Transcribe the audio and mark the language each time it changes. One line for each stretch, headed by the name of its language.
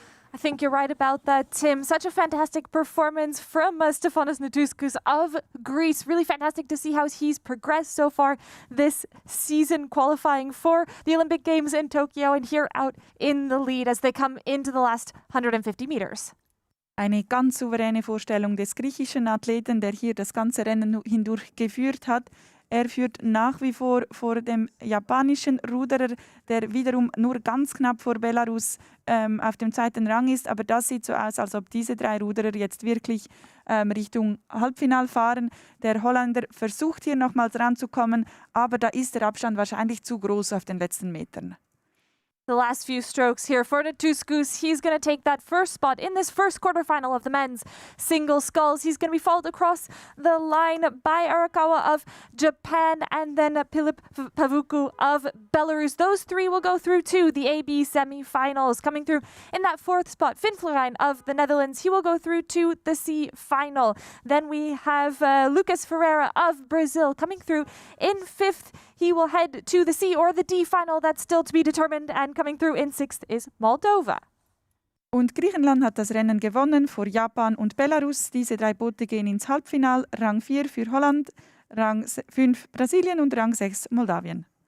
English: I think you're right about that, Tim. Such a fantastic performance from Stefanos Natuskas of Greece. Really fantastic to see how he's progressed so far this season, qualifying for the Olympic Games in Tokyo and here out in the lead as they come into the last 150 meters.
German: Eine ganz souveräne Vorstellung des griechischen Athleten, der hier das ganze Rennen hindurch geführt hat. Er führt nach wie vor dem japanischen Ruderer, der wiederum nur ganz knapp vor Belarus auf dem zweiten Rang ist. Aber das sieht so aus, als ob diese drei Ruderer jetzt wirklich Richtung Halbfinal fahren. Der Holländer versucht hier nochmals ranzukommen, aber da ist der Abstand wahrscheinlich zu groß auf den letzten Metern.
English: The last few strokes here for Natuskas. He's going to take that first spot in this first quarterfinal of the men's single sculls. He's going to be followed across the line by Arakawa of Japan and then Philip Pavuku of Belarus. Those three will go through to the AB semi-finals. Coming through in that fourth spot, Finn Florijn of the Netherlands. He will go through to the C final. Then we have Lucas Ferreira of Brazil coming through in fifth. He will head to the C or the D final. That's still to be determined. And coming through in sixth is Moldova.
German: Und Griechenland hat das Rennen gewonnen vor Japan und Belarus. Diese drei Boote gehen ins Halbfinale. Rang 4 für Holland, Rang 5 Brasilien und Rang 6 Moldawien.